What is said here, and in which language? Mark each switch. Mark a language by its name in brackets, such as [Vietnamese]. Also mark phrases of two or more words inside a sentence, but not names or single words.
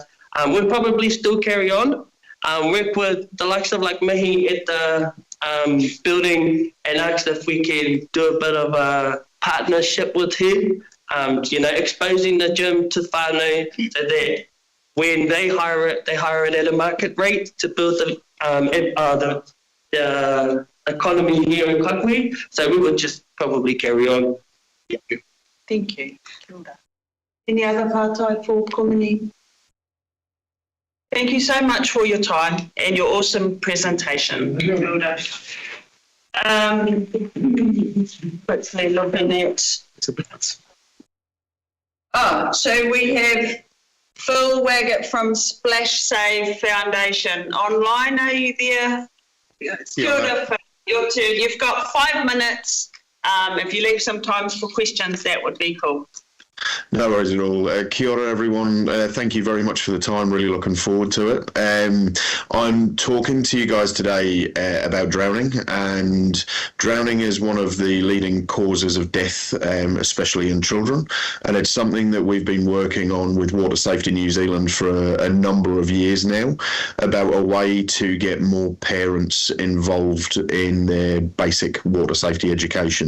[English] We'll probably still carry on, work with the likes of like Mihi at the building and ask if we can do a bit of a partnership with him, exposing the gym to whānau so that when they hire it at a market rate to build the economy here in Kaikohe. So we would just probably carry on. Yeah. Thank you. [Māori] Kia ora. [English] Any other pātai for Komini? Thank you so much for your time and your awesome presentation. [Māori] Kia ora. [English] Quickly looking at... so we have Phil Waggett from Splash Save Foundation online. Are you there? [Māori] Kia ora, [English] Phil. Your turn. You've got 5 minutes. If you leave some time for questions, that would be cool. No worries at all. [Māori] Kia ora, [English] everyone. Thank you very much for the time. Really looking forward to it. I'm talking to you guys today about drowning, and drowning is one of the leading causes of death, especially in children. And it's something that we've been working on with Water Safety New Zealand for a number of years now, about a way to get more parents involved in their basic water safety education.